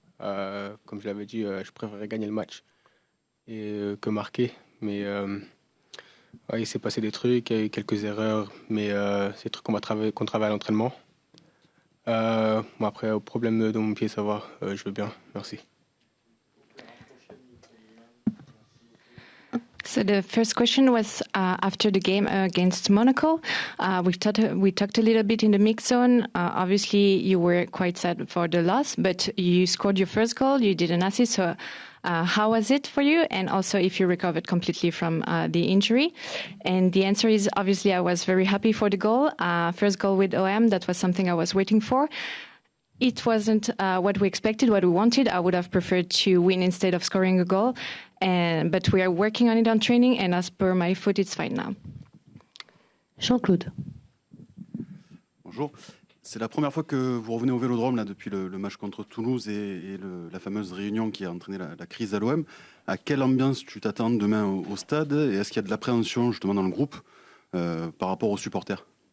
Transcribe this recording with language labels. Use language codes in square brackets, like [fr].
[fr] Comme je l'avais dit, je préférais gagner le match que marquer. Mais ouais, il s'est passé des trucs, il y a eu quelques erreurs, mais c'est des trucs qu'on travaille à l'entraînement. Après, au problème de mon pied, ça va, je veux bien, merci. [en] So the first question was after the game against Monaco. We talked a little bit in the mix zone. Obviously, you were quite sad for the loss, but you scored your first goal. You did an assist. So how was it for you? And also if you recovered completely from the injury. And the answer is obviously I was very happy for the goal. First goal with OM, that was something I was waiting for. It wasn't what we expected, what we wanted. I would have preferred to win instead of scoring a goal. But we are working on it on training, and as per my foot, it's fine now. [fr] Jean-Claude. Bonjour. C'est la première fois que vous revenez au Vélodrome là, depuis le match contre Toulouse et la fameuse réunion qui a entraîné la crise à l'OM. À quelle ambiance tu t'attends demain au stade et est-ce qu'il y a de l'appréhension justement dans le groupe par rapport aux supporters?